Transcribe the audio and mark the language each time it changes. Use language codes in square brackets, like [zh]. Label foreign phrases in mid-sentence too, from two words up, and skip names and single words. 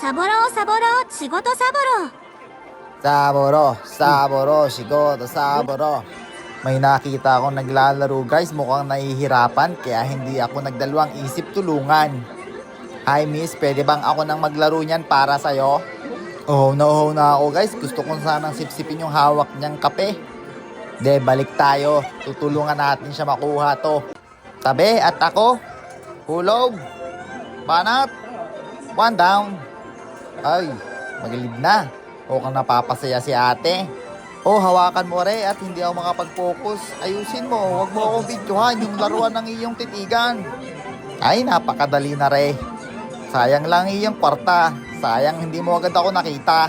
[ja] サボろうサボろう仕事サボろうサボろう、仕事, saboro. [tl] May nakita akong naglalaro guys, mukhang nahihirapan kaya hindi ako nagdalawang isip tulungan. Hi miss, pwede bang ako nang maglaro niyan para sa'yo? Oh na ako guys, gusto kong sanang sipsipin yung hawak niyang kape. De, balik tayo, tutulungan natin siya makuha to. Tabi at ako, hulog, banat, [en] one down. [tl] Ay, magilid na. O kang napapasaya si ate. O, hawakan mo re at hindi ako makapag-focus. Ayusin mo, huwag mo akong videohan yung laruan ng iyong titigan. Ay, napakadali na re. Sayang lang iyong kwarta. Sayang hindi mo agad ako nakita.